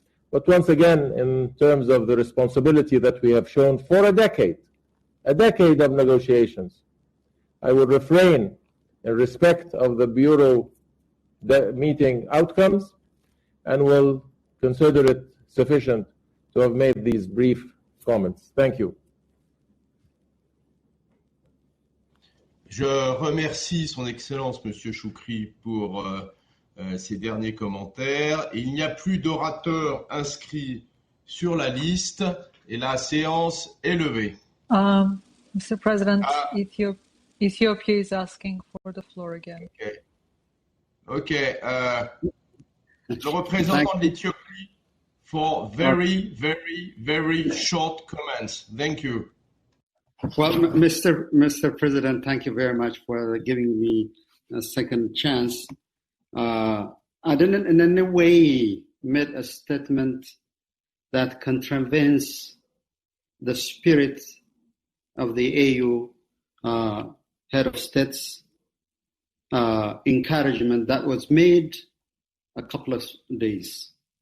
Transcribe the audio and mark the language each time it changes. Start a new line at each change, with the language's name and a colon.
English: But once again, in terms of the responsibility that we have shown for a decade of negotiations, I would refrain in respect of the Bureau meeting outcomes and will consider it sufficient to have made these brief comments. Thank you.
French: Je remercie son Excellence, Monsieur Choukri, pour ses derniers commentaires. Il n'y a plus d'orateurs inscrits sur la liste et la séance est levée.
English: Mr. President, Ethiopia is asking for the floor again. Okay.
French: Le représentant de l'Éthiopie
English: for very short comments. Thank you. Well, Mr. President, thank you very much for giving me a second chance. I didn't in any way make a statement that contravenes the spirit of the AU head of state's encouragement that was made a couple of days.